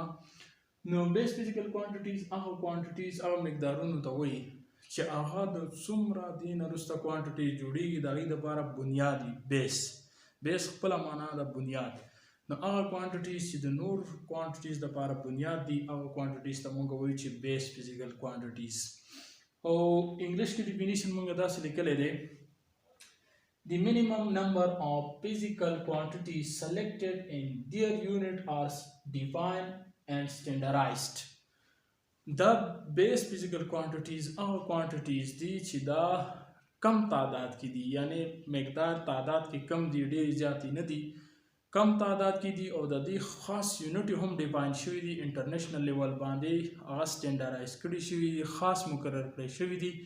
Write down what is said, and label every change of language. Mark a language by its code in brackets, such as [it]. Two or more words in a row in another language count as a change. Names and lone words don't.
[ps] نو [en] base physical quantities [ps] هغه کوانټیټیز هغه مقدارونو ته وایي چې هغه د څومره دې نه وروسته کوانټیټیز جوړېږي د هغې دپاره بنیادي بیس خپله معنا ده بنیاد. نو هغه کوانټیټیز چې د نور کوانټیټیز دپاره بنیاد دي هغه کوانټیټیز ته موږ وایو چې [en] base physical quantities. [ps] او انګلیش کې ډیفینیشن موږ داسې لیکلی دی: [en] The minimum number of physical quantities selected in their unit are defined and standardized. The base physical quantities [ps] هغه quantities دي چې دا کم تعداد کې دي، یعنی مقدار تعداد کې کم دي، ډېر زیاتې نه دي، کم تعداد کې دي او د دې خاص یونټ هم ډیفاین شوي دي، [en] international level [ps] باندې هغه سټینډرایز کړي شوي دي، خاص مقرر کړی شوي دي.